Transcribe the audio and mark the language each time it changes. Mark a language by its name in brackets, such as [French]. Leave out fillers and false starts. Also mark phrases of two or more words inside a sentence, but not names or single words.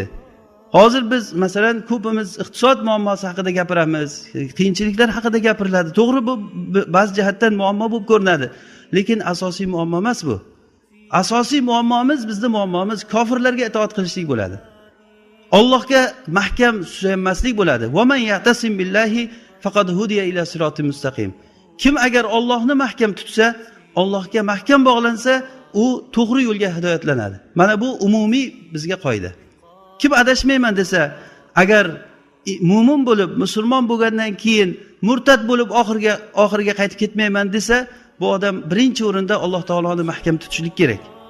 [Uzbek] Hozir biz masalan ko'pimiz iqtisod muammosi haqida gapiramiz, qiyinchiliklar haqida gapiriladi. To'g'ri, bu ba'zi jihatdan muammo bo'lib ko'rinadi, lekin asosiy muammo emas bu. Asosiy muammomiz, bizning muammomiz kofirlarga itoat qilishlik bo'ladi. Allohga mahkam suyanmaslik bo'ladi. [Arabic] ومن يعتصم بالله فقد هدي إلى صراط مستقيم. [Uzbek] Kim agar Allohni mahkam tutsa, Allohga mahkam bog'lansa, u to'g'ri yo'lga hidoyatlanadi. Mana bu umumiy bizga qoida. Kim adashmayman desa, agar mu'min bo'lib, musulmon bo'lgandan keyin murtad bo'lib oxiriga qaytib ketmayman desa, bu odam birinchi o'rinda Alloh taoloni mahkam tutishlik kerak.